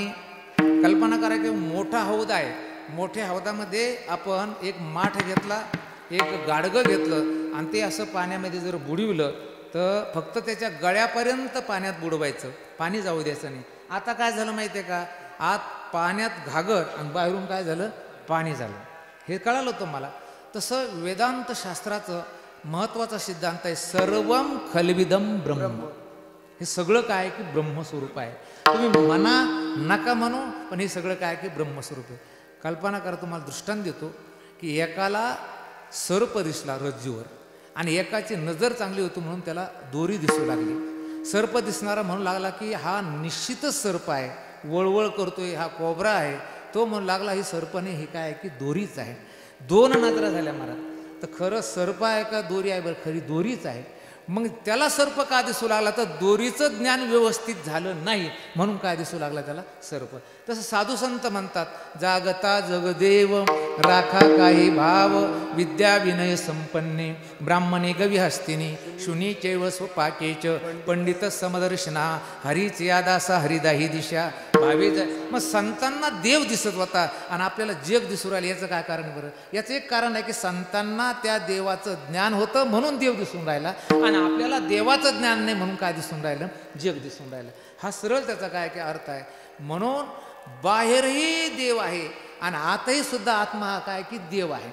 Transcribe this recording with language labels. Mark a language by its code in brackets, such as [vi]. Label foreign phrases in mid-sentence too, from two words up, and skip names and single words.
[mr] कल्पना करा की मोठा हौद आहे, मोठ्या हौदामध्ये आपण एक माठ घेतला, एक गाडगं घेतलं आणि ते असं पाण्यामध्ये जर बुडविलं तर फक्त त्याच्या गळ्यापर्यंत पाण्यात बुडवायचं, पाणी जाऊ द्यायचं नाही. आता काय झालं माहिती आहे का? आत पाण्यात घागर आणि बाहेरून काय झालं? पाणी झालं. हे कळालं होतं मला. तसं वेदांत शास्त्राचं महत्त्वाचा सिद्धांत आहे, [sa] सर्वम खलविदम ब्रह्म. [mr] हे सगळं काय आहे की ब्रह्मस्वरूप आहे. तुम्ही म्हणा नका म्हणू, पण हे सगळं काय की ब्रह्मस्वरूप आहे. कल्पना करा, तुम्हाला दृष्टांत देतो की एकाला सर्प दिसला रज्जूवर आणि एकाची नजर चांगली होती म्हणून त्याला दोरी दिसू लागली. सर्प दिसणारा म्हणू लागला की हा निश्चितच सर्प आहे, वळवळ करतोय, हा कोबरा आहे. तो म्हणू लागला ही सर्प नाही, ही काय आहे की दोरीच आहे. दोन नजरा झाल्या महाराज. तर खरं सर्प आहे का दोरी आहे? बरं, खरी दोरीच आहे. मग त्याला सर्प का दिसू लागला? तर दोरीचं ज्ञान व्यवस्थित झालं नाही म्हणून काय दिसू लागला त्याला? सर्प. तसं साधू संत म्हणतात, जागता जगदेव राखा काही भाव, [sa] विद्या विनय संपन्ने ब्राह्मणे गविहस्तिनी, शुनी चैव स्वपाकेच पंडित समदर्शना, [mr] हरीच यादासा हरिदाही दिशा भावे. मग संतांना देव दिसत होता आणि आपल्याला जग दिसू राहिलं. याचं काय कारण बरं? याचं एक कारण आहे की संतांना त्या देवाचं ज्ञान होतं म्हणून देव दिसून राहिला, आणि आपल्याला देवाचं ज्ञान नाही म्हणून काय दिसून राहिलं? जग दिसून राहिलं. हा सरळ त्याचा काय की अर्थ आहे. म्हणून बाहेरही देव आहे आणि आतही सुद्धा आत्मा हा काय की देव आहे.